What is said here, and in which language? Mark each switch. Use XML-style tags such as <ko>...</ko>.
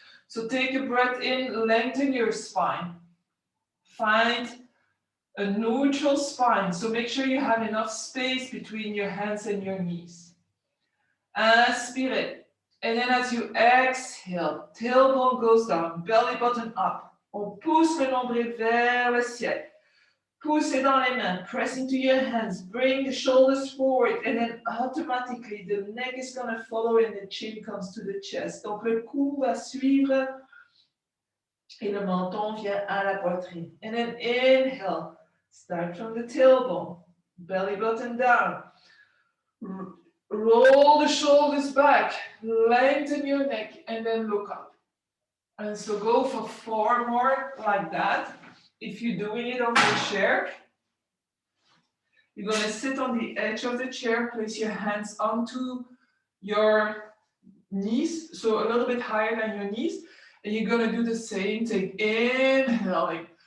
<en>So take a breath in, lengthen your spine. Find a neutral spine. So make sure you have enough space between your hands and your knees.</en> <fr>Inspirez.</fr> <en>And then as you exhale, tailbone goes down, belly button up.</en> <fr>On pousse le nombril vers le ciel. Poussez dans les mains,</fr> <en>press into your hands, bring the shoulders forward, and then automatically the neck is going to follow and the chin comes to the chest.</en> <fr>Donc le cou va suivre et le menton vient à la poitrine.</fr> <en>And then inhale, start from the tailbone, belly button down. Roll the shoulders back, lengthen your neck, and then look up. And so go for 4 more like that. If you're doing it on the chair, you're going to sit on the edge of the chair, place your hands onto your knees, so a little bit higher than your knees, and you're going to do the same thing, inhaling.</en>